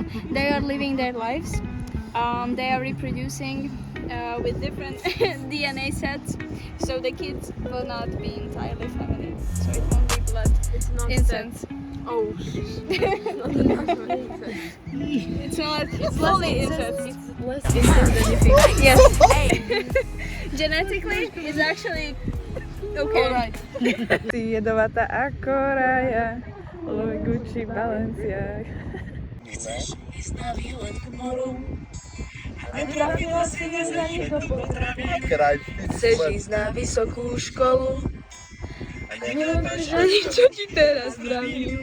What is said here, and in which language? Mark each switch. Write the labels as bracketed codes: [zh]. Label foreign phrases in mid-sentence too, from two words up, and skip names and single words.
[en] They are living their lives. They are reproducing with different DNA sets, so the kids will not be entirely feminine. So it won't be blood. It's not Incest. Oh. It's not. It's fully incest. It's less incest than you think. Yes. Genetically, it's actually okay. Alright. [sk] Si jedovatá ako Raja, Louis Gucci Balenciaga. Chceš ísť na vysokú školu? Nemáš ani čo ti teraz vravím.